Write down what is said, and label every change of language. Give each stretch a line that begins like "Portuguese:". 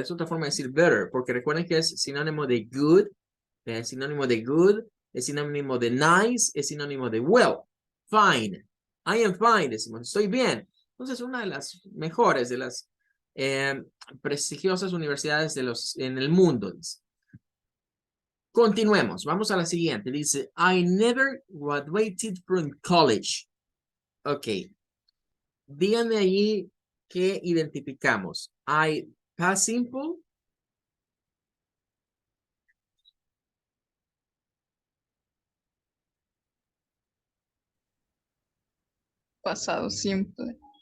Spanish: Es otra forma de decir better, porque recuerden que es sinónimo de good, es sinónimo de good, es sinónimo de nice, es sinónimo de well. Fine.
English: I am fine,
Spanish: decimos, estoy bien. Entonces, una de las mejores, de las prestigiosas universidades en el mundo. Dice. Continuemos, vamos a la siguiente. Dice,
English: I never graduated from college. Ok.
Spanish: Díganme allí qué identificamos.
English: I past simple.
Spanish: Pasado simple.